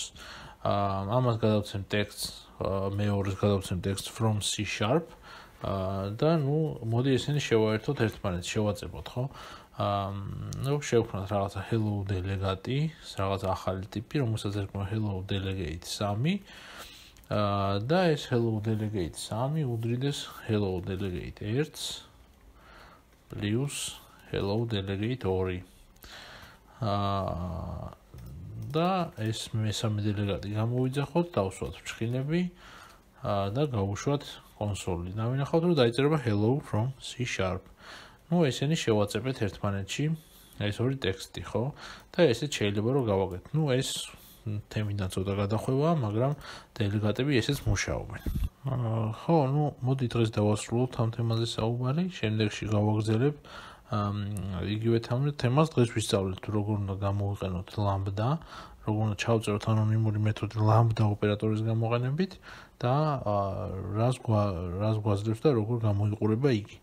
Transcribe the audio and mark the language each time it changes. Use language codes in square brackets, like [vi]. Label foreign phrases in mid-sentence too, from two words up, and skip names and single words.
[ka] ამას გადავცემ ტექსტს, მეორეს გადავცემ ტექსტს from C# და ნუ მოდი ესენი შევაერთოთ ერთმანეთს, შევაწებოთ, ხო? ნუ შევქმნათ რაღაცა [en] hello delegate, [ka] რაღაცა ახალი ტიპი, რომელსაც ერქვა [en] hello delegate 3 [ka] და ეს [en] hello delegate 3 [ka] უდრიდეს [en] hello delegate 1- [ka] ს [en] plus hello delegate 2. [ka] და ეს მესამე დელეგატი გამოვიძახოთ, დავსვათ ფრჩხილები და გავუშვათ კონსოლი. დავინახავთ, რომ დაიწერება [en] hello from C#. [ka] ნუ ესენი შევაწებეთ ერთმანეთში, ეს ორი ტექსტი, ხო? და ესეც შეიძლება რომ გავაკეთოთ. ნუ ეს თემიდან ცოტა გადახვევაა, მაგრამ დელეგატები ესეც მუშაობენ. ხო, ნუ მოდი დღეს დავასრულოთ ამ თემაზე საუბარი, შემდეგში გავაგრძელებ იგივე თემას დღეს ვისწავლეთ, თუ როგორ უნდა გამოვიყენოთ ლამბდა, როგორ უნდა ჩავწეროთ ანონიმური მეთოდი ლამბდა ოპერატორის გამოყენებით და რას გვაძლევს და როგორ გამოიყურება იგი.